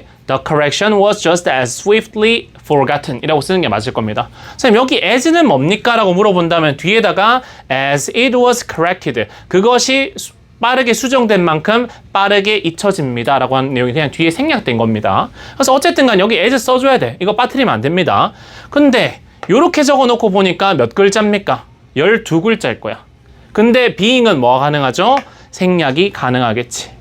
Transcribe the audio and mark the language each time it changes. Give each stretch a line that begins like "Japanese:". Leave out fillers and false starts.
English: The correction was just as swiftly forgotten.
Korean: 이라고 쓰는 게 맞을 겁니다. 선생님 여기 as는 뭡니까? 라고 물어본다면 뒤에다가
English: as it was corrected.
Korean: 그것이 빠르게 수정된 만큼 빠르게 잊혀집니다. 라고 하는 내용이 그냥 뒤에 생략된 겁니다. 그래서 어쨌든 간 여기 as 써줘야 돼. 이거 빠뜨리면 안 됩니다. 근데 요렇게 적어놓고 보니까 몇 글자입니까? 12글자일 거야. 근데 being은 뭐가 가능하죠? 생략이 가능하겠지.